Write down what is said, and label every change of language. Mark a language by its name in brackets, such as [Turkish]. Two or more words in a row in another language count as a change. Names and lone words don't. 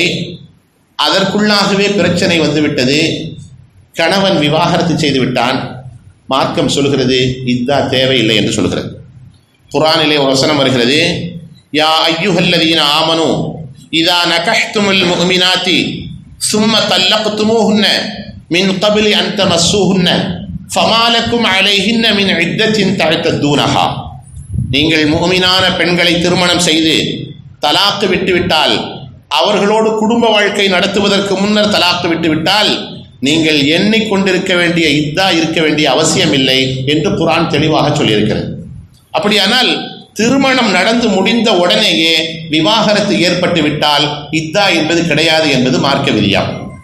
[Tamil] அதற்குள்ளாகவே பிரச்சனை வந்துவிட்டது, கணவன் விவாகரத்து செய்து விட்டான். மார்க்கம் சொல்கிறது இதா தேவையில்லை என்று சொல்கிறது. குர்ஆனிலே ஒரு வசனம் வருகிறது, [Arabic] يا أيها الذين آمنوا إذا نكحتم المؤمنات ثم طلقتموهن من قبل أن تمسوهن فما لكم عليهن من عدة تعتدونها. [Tamil] நீங்கள் முஃமினான பெண்களை திருமணம் செய்து தலாக்கு விட்டுவிட்டால், அவர்களோடு குடும்ப வாழ்க்கை நடத்துவதற்கு முன்னர் தலாக்கு விட்டுவிட்டால், நீங்கள் எண்ணிக்கொண்டிருக்க வேண்டிய இதா இருக்க வேண்டிய அவசியம் இல்லை என்று குர்ஆன் தெளிவாக சொல்லியிருக்கிறது. அப்படியானால் திருமணம் நடந்து முடிந்த உடனேயே விவாகரத்து ஏற்பட்டு விட்டால் இதா என்பது கிடையாது என்பது மார்க்க விதியாகும்.